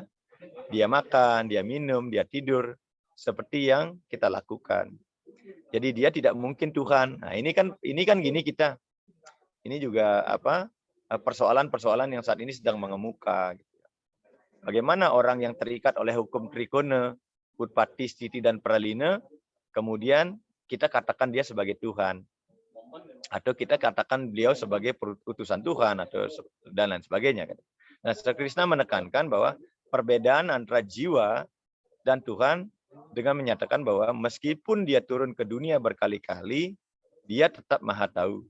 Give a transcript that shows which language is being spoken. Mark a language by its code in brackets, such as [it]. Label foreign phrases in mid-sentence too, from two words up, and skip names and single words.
[id] Dia makan, dia minum, dia tidur seperti yang kita lakukan. Jadi dia tidak mungkin Tuhan. Nah, ini kan gini kita. Ini juga persoalan-persoalan yang saat ini sedang mengemuka. Bagaimana orang yang terikat oleh hukum trikona, utpati, stiti, dan pralina, kemudian kita katakan dia sebagai Tuhan. Atau kita katakan beliau sebagai utusan Tuhan, dan lain sebagainya. Nah, Sri Krishna menekankan bahwa perbedaan antara jiwa dan Tuhan dengan menyatakan bahwa meskipun dia turun ke dunia berkali-kali, dia tetap maha tahu.